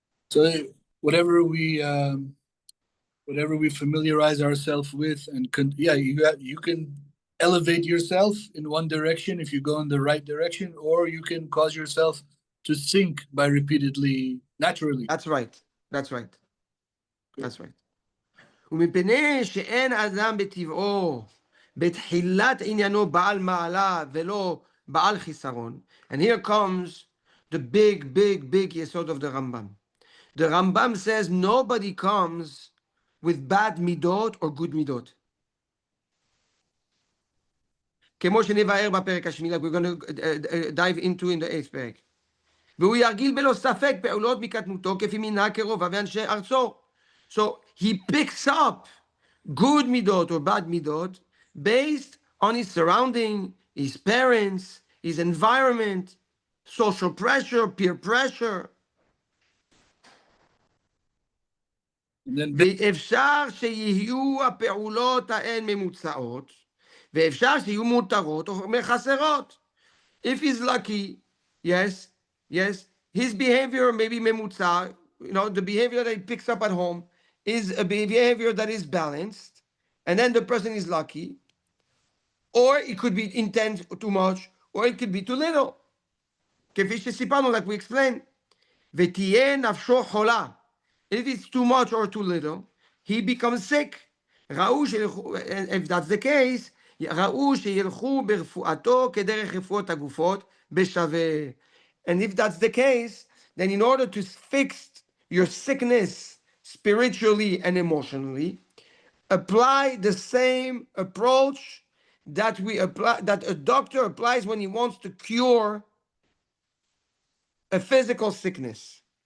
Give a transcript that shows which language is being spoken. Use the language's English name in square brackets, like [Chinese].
[English] So whatever we familiarize ourselves with, and you can elevate yourself in one direction if you go in the right direction, or you can cause yourself to sink by repeatedly, naturally. That's right. [Hebrew] ומפני שאין אדם בטבעו בתחילת עניינו בעל מעלה ולא בעל חיסרון. [English] And here comes the big yesod of the Rambam. The Rambam says nobody comes with bad midot or good midot. [Hebrew] כמו שנבהר בפרק השמיני, [English] like we're going to dive into in the 8th פרק. [Hebrew] והוא ירגיל בלא ספק פעולות מקטנותו כפי מנהג קרוביו ואנשי ארצו. [English] So he picks up good midot or bad midot based on his surrounding, his parents, his environment, social pressure, peer pressure. [Hebrew] ואפשר שיהיו הפעולות ההן ממוצעות, ואפשר שיהיו מותרות או מחסרות. [English] If he's lucky, yes, his behavior may be ממוצע, the behavior that he picks up at home is a behavior that is balanced, and then the person is lucky, or it could be intense too much, or it could be too little. [Hebrew] כפי שסיפרנו, [English] like we explained. [Hebrew] ותהיה נפשו חולה. [English] If it's too much or too little, he becomes sick. If that's the case, [Hebrew] ראו שילכו ברפואתו כדרך רפואות הגופות בשווה. [English] And if that's the case, then in order to fix your sickness spiritually and emotionally, apply the same approach that a doctor applies when he wants to cure a physical sickness.